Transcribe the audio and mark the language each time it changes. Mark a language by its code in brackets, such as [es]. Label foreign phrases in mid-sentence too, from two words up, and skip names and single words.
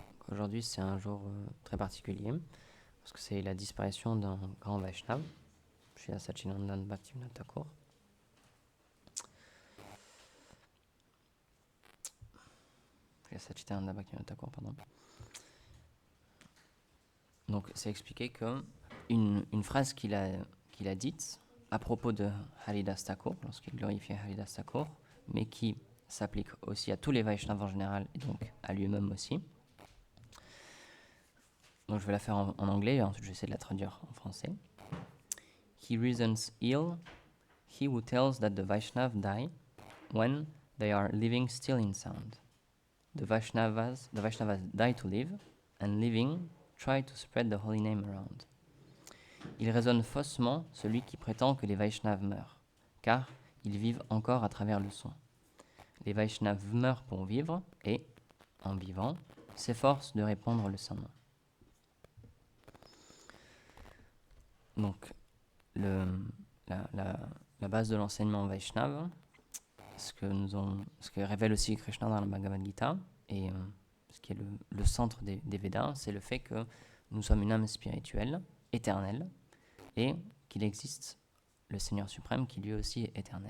[fr] aujourd'hui c'est un jour très particulier parce que c'est la disparition d'un grand Vaishnav, Srila Sachidananda Bhaktivinoda Thakur. Srila Sachidananda Bhaktivinoda Thakur, pardon. Donc c'est expliqué que une phrase qu'il a dite à propos de Haridas Thakur, lorsqu'il glorifiait Haridas Thakur, mais qui s'applique aussi à tous les Vaishnavas en général et donc à lui-même aussi. Donc je vais la faire en anglais et ensuite je vais essayer de la traduire en français. [en] He reasons ill, he who tells that the Vaishnavas die when they are living still in sound. The Vaishnavas die to live, and living try to spread the holy name around. [fr] Il raisonne faussement celui qui prétend que les Vaishnavas meurent, car ils vivent encore à travers le son. Les Vaishnavas meurent pour vivre et, en vivant, s'efforcent de répandre le saint nom. Donc, la base de l'enseignement Vaishnava, ce que révèle aussi Krishna dans la Bhagavad Gita, et ce qui est le centre des Védas, c'est le fait que nous sommes une âme spirituelle, éternelle, et qu'il existe le Seigneur suprême qui lui aussi est éternel.